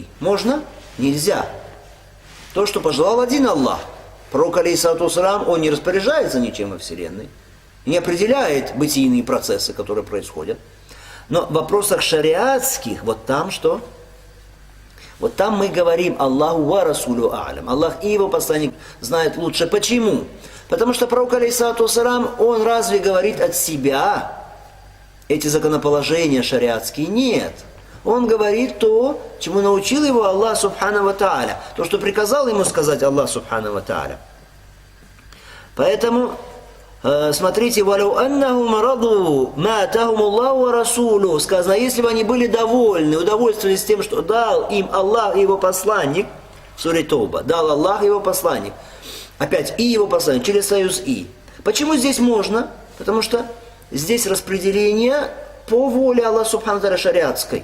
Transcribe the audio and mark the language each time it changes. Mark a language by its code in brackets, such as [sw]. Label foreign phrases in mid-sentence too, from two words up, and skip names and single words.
[ru] Можно? Нельзя. То, что пожелал один Аллах. Пророк [ar] عليه الصلاة والسلام, [ru] он не распоряжается ничем во Вселенной, не определяет бытийные процессы, которые происходят. Но в вопросах шариатских, вот там что? Вот там мы говорим: [ar] الله ورسوله أعلم. [ru] Аллах и его посланник знают лучше. Почему? Потому что пророк [ar] عليه الصلاة والسلام, [ru] он разве говорит от себя эти законоположения шариатские? Нет. Он говорит то, чему научил его Аллах [ar] سبحانه وتعالى. [ru] То, что приказал ему сказать Аллах [ar] سبحانه وتعالى. [ru] Поэтому, смотрите, [ar] «ولو أنهم رضوا ما آتاهم الله ورسوله». [ru] Сказано, если бы они были довольны, удовольствовались тем, что дал им Аллах и его посланник, в суре Тауба, дал Аллах и его посланник. Опять, и его посланник, через союз «и». Почему здесь можно? Потому что здесь распределение по воле Аллаха [ar] سبحانه وتعالى [ru] шариатской.